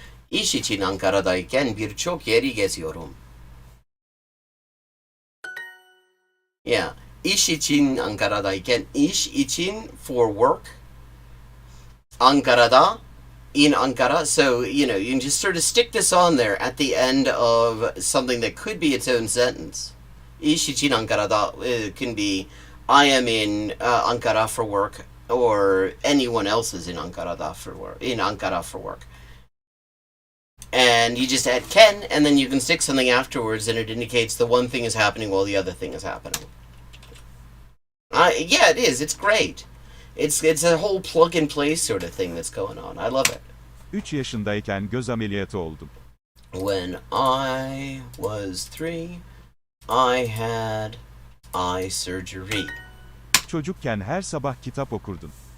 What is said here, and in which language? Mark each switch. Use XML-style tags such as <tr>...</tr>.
<tr>İş için Ankara'dayken birçok yeri geziyorum. Yeah, iş için Ankara'dayken, iş için</tr> <en>for work. Ankara'da, in Ankara, so, you know, you can just sort of stick this on there at the end of something that could be its own sentence.</en> <tr>İş için Ankara'da</tr> <en>can be, I am in Ankara for work, or anyone else is in Ankara for work. And you just add ken, and then you can stick something afterwards, and it indicates the one thing is happening while the other thing is happening. Yeah, it is. It's great. It's a whole plug-and-play sort of thing that's going on. I love it.</en> <tr>3 yaşındayken göz ameliyatı oldum.</tr> <en>When I was 3, I had eye surgery.</en> <tr>Çocukken her sabah kitap okurdun.</tr>